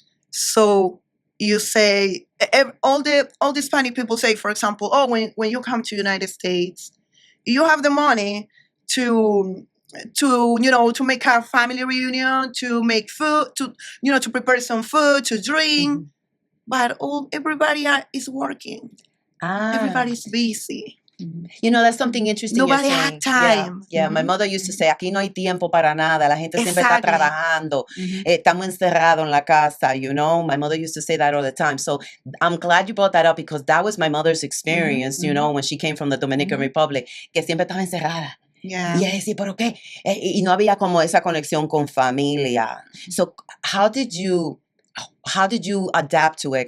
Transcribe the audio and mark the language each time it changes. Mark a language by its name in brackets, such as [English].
[English] So you say all the Hispanic people say, for example, when you come to United States, you have the money to make a family reunion, to make food, to prepare some food, to drink. But everybody is working. Everybody's busy. That's something interesting. Nobody you're had saying. time. Yeah, my mother used to say, [Spanish] aquí no hay tiempo para nada. La gente siempre está [English] Exactly. [Spanish] trabajando. Estamos encerrados en la casa, [English] My mother used to say that all the time. So I'm glad you brought that up, because that was my mother's experience, when she came from the Dominican Republic, [Spanish] que siempre estaba encerrada. [English] Yeah. [Spanish] Y ella decía, ¿pero qué? Y no había como esa conexión con familia. [English] So how did you adapt to it?